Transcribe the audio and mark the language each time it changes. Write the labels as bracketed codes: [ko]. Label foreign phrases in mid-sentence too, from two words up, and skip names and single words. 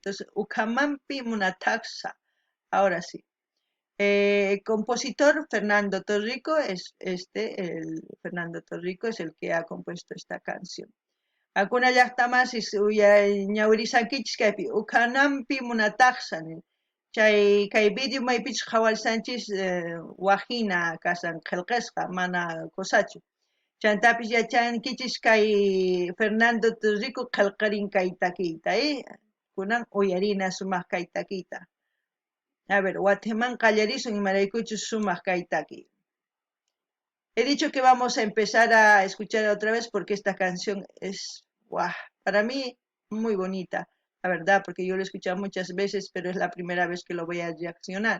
[es] Entonces, Ukamampi Munataxa, ahora sí. Compositor Fernando Torrico Fernando Torrico es el que ha compuesto esta canción. [qu] Akuna llaqtamasis ñawirisankichis Ukanampi Munataxa, kay video maypichis qhawarisanchis wajina kasan qillqisqa mana kosachu. Chantapis yachankichis kay Fernando Torrico qillqarin kay takiyta, kunan uyarina sumaq kay takiyta. A ver, Guatemala qallarisun imaraykuchus sumaq kay takiy. [es] He dicho que vamos a empezar a escuchar otra vez porque esta canción es, para mí, muy bonita. La verdad, porque yo lo he escuchado muchas veces, pero es la primera vez que lo voy a reaccionar.